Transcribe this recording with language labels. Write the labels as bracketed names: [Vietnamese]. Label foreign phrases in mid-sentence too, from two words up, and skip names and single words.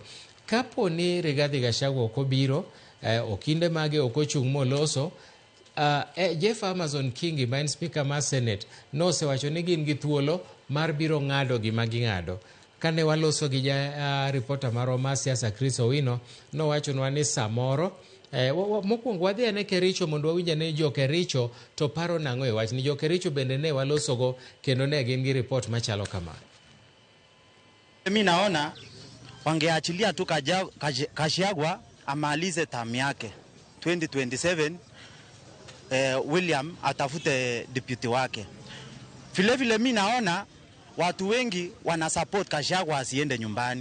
[Luo (Kenya and Tanzania)] Kapo ni Rigathi Gachagua ok obiro, okinde mage ok ochung' moloso, Jeff Amazon Kingi maen speaker mar Senet nosewacho ni gin gi thuolo mar biro ng'ado gima ging'ado. kane waloso gi reporter marwa siasa Chris Owino nowachonwa ni samoro mokwongo wadhi ane Kericho mondo wawinj ane jo Kericho to paro nang'o e wach ni jo Kericho bende ne walosogo kendo ne gin gi report machalo kama. [Swahili] Mimi naona wangeachilia tu Gachagua amalize term yake 2027, William atafute deputy wake. Vile mimi naona watu wengi wana support Gachagua asiende nyumbani.